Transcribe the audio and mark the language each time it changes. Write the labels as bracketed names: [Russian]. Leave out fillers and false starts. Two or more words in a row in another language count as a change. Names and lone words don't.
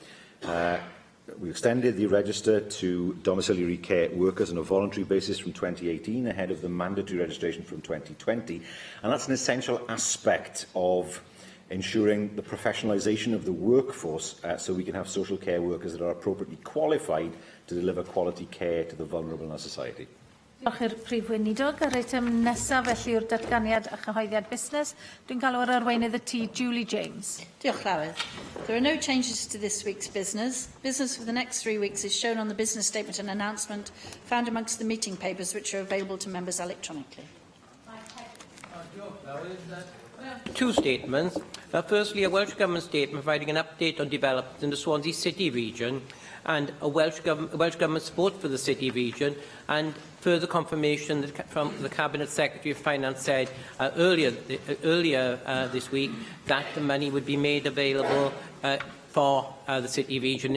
[English] We extended the register to domiciliary care workers on a voluntary basis from 2018, ahead of the mandatory registration from 2020, and that's an essential aspect of ensuring the professionalisation of the workforce so we can have social care workers that are appropriately qualified to deliver quality care to the vulnerable in our society. [Welsh] Diolch i'r Prif Weinidog. Yr eitem nesaf felly yw'r datganiad a chyhoeddiad busnes. Dwi'n galw ar arweinydd y tŷ, Julie James. Diolch, Llywyd. [English] There are no changes to this week's business. Business for the next 3 weeks is shown on the business statement and announcement found amongst the meeting papers which are available to members electronically. Two statements. Firstly, a Welsh Government statement providing an update on developments in the Swansea City region and a Welsh Government support for the City region, and further confirmation that from the Cabinet Secretary of Finance said earlier this week that the money would be made available for the City region.